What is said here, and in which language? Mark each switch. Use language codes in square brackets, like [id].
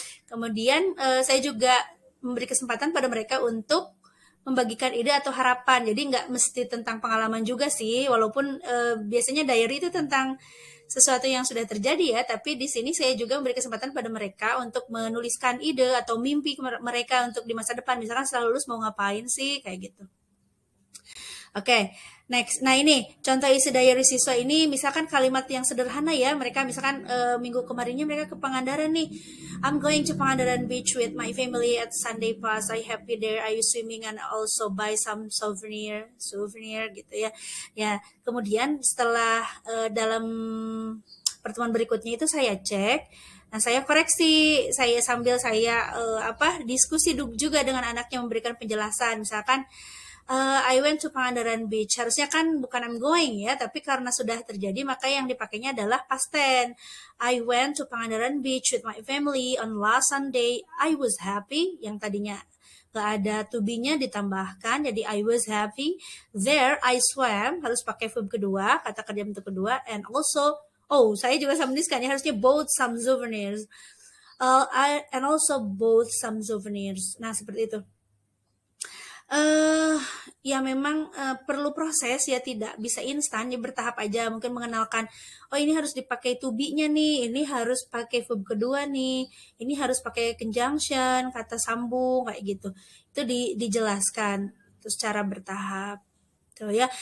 [id] Kemudian saya juga memberi kesempatan pada mereka untuk membagikan ide atau harapan, jadi nggak mesti tentang pengalaman juga sih, walaupun biasanya diary itu tentang sesuatu yang sudah terjadi ya, tapi di sini saya juga memberi kesempatan pada mereka untuk menuliskan ide atau mimpi mereka untuk di masa depan, misalkan setelah lulus mau ngapain sih, kayak gitu. [en] Oke, next. [id] Nah ini contoh isi diary siswa ini, misalkan kalimat yang sederhana ya, mereka misalkan minggu kemarinnya mereka ke Pangandaran nih. [en] I'm going to Pangandaran Beach with my family at Sunday Pass. I happy there. I swimming and also buy some souvenir [id] gitu ya. Ya, kemudian setelah dalam pertemuan berikutnya itu saya cek. Nah, saya koreksi, sambil saya diskusi juga dengan anaknya, memberikan penjelasan. [en] Misalkan I went to Pangandaran Beach. [id] Harusnya kan bukan [en] I'm going [id] ya, tapi karena sudah terjadi maka yang dipakainya adalah past tense. [en] I went to Pangandaran Beach with my family on last Sunday. I was happy. [id] Yang tadinya gak ada to be-nya ditambahkan, jadi I was happy. [en] There I swam, [id] harus pakai verb kedua, kata kerja bentuk kedua. [en] And also, [id] saya juga sama menuliskan ya, harusnya [en] bought some souvenirs. And also bought some souvenirs. [id] Nah, seperti itu. Ya memang perlu proses ya, tidak bisa instan ya, bertahap aja. Mungkin mengenalkan, ini harus dipakai to be-nya nih, ini harus pakai verb kedua nih, ini harus pakai conjunction, kata sambung kayak gitu. Itu dijelaskan terus secara bertahap tuh ya.